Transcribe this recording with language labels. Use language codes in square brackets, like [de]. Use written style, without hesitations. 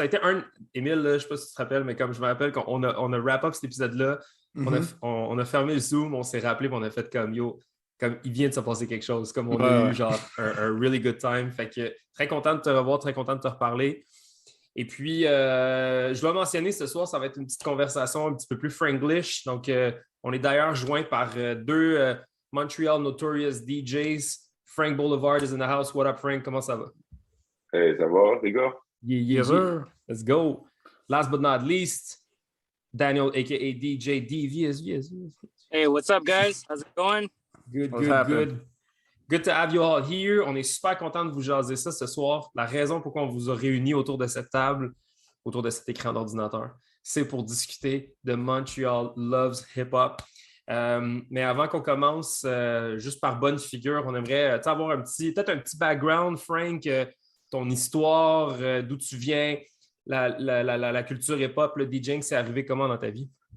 [fr] Ça a été Émile, je ne sais pas si tu te rappelles, mais comme je me rappelle, on a wrap-up cet épisode-là, on a fermé le Zoom, on s'est rappelé, on a fait comme comme il vient de se passer quelque chose, comme on a eu genre un [en] really good time. [fr] Fait que très content de te revoir, très content de te reparler. Et puis, je dois mentionner ce soir, ça va être une petite conversation un petit peu plus Franglish. Donc, on est d'ailleurs joint par deux Montreal Notorious DJs. [en] Frank Boulevard is in the house. What up, Frank? [fr] Comment ça va? Hey, ça va, les gars? [en] Yeah. Let's go. Last but not least, Daniel, a.k.a. DJ DVSV. Hey, what's up, guys? How's it going? Good. Good to have you all here. [fr] On est super content de vous jaser ça ce soir. La raison pourquoi on vous a réunis autour de cette table, autour de cet écran d'ordinateur, c'est pour discuter de Montreal Loves Hip Hop. Mais avant qu'on commence, juste par bonne figure, on aimerait avoir peut-être un petit background, Frank, ton histoire, d'où tu viens, la culture hip-hop, le DJing, c'est arrivé comment dans ta vie?